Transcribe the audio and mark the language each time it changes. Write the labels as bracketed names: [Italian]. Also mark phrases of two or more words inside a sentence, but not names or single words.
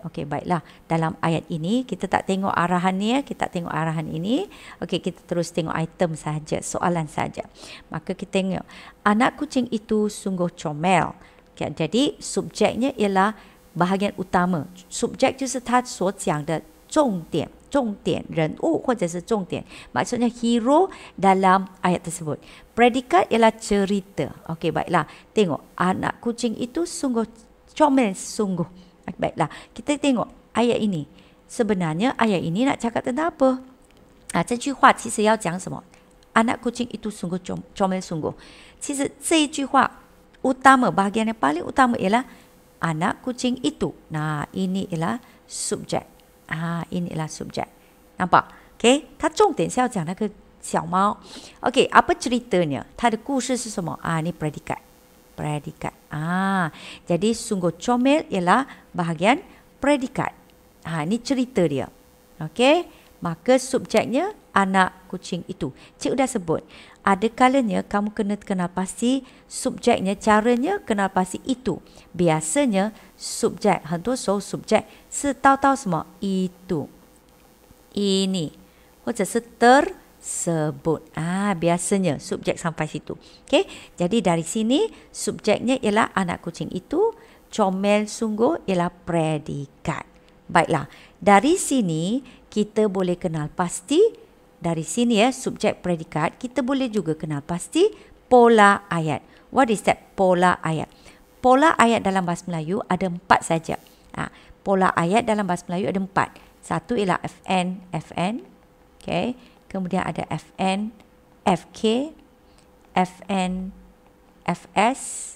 [Malay] Okey, baiklah. Dalam ayat ini, kita tak tengok arahan ni ya. Kita tak tengok arahan ini. Okey, kita terus tengok item saja, soalan saja. Maka kita tengok, anak kucing itu sungguh comel. Okay, jadi subjeknya ialah bahagian utama. [Chinese] Subjek 就是他所讲的重点人物或者是重点， [Malay] maksudnya hero dalam ayat tersebut. Predikat ialah cerita. Okey, baiklah. Tengok, anak kucing itu sungguh comel, sungguh. Baiklah, kita tengok ayat ini. Sebenarnya ayat ini nak cakap tentang apa? [Chinese] 这句话其实要讲什么？ [Malay] anak kucing itu sungguh comel, sungguh. [Chinese] 其实这一句话 [Malay] utama, bahagian yang paling utama ialah anak kucing itu. Nah, ini ialah subjek. Ini ialah subjek. Nampak? Okey, [Chinese] 它重点是要讲那个小猫。Okey, [Malay] apa ceritanya? [Chinese] 它的故事是什么？ [Malay] ini predikat. Predikat. Jadi sungguh comel ialah bahagian predikat. Ini cerita dia. Okey, maka subjeknya anak kucing itu. Cikgu dah sebut, ada kalanya kamu kena kenal pasti subjeknya, caranya kenal pasti itu. Biasanya subjek, [Chinese] 很多时候 subjek 是到什么 [Malay] itu, ini, [Chinese] 或者是 tersebut. [Malay] Biasanya subjek sampai situ. Okey, jadi dari sini subjeknya ialah anak kucing itu, comel sungguh ialah predikat. Baiklah, dari sini kita boleh kenal pasti. Dari sini ya, subjek predikat, kita boleh juga kenal pasti pola ayat. [English] What is that [Malay] pola ayat? Pola ayat dalam bahasa Melayu ada 4 saja. Pola ayat dalam bahasa Melayu ada 4. Satu ialah FN. Okay. Kemudian ada FN, FK, FN, FS.